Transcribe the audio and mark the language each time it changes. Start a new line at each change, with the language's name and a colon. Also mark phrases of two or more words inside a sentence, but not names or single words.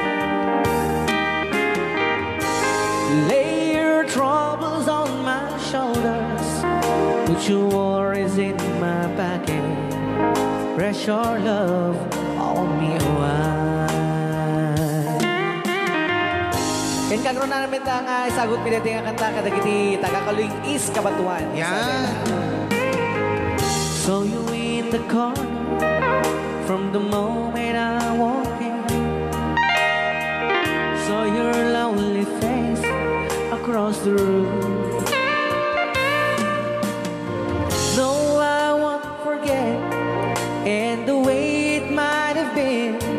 English: Lay your troubles on my shoulders, put your worries in my pocket, rest your love on me a while.
Iloko: Ken kagro na namin ang sagot pinati nga kanta kadagiti tagakaluing is kabatuan. Yan.
English: So you in the corner from the moment I walk in, saw your lonely face across the room. No, I won't forget, and the way it might have been.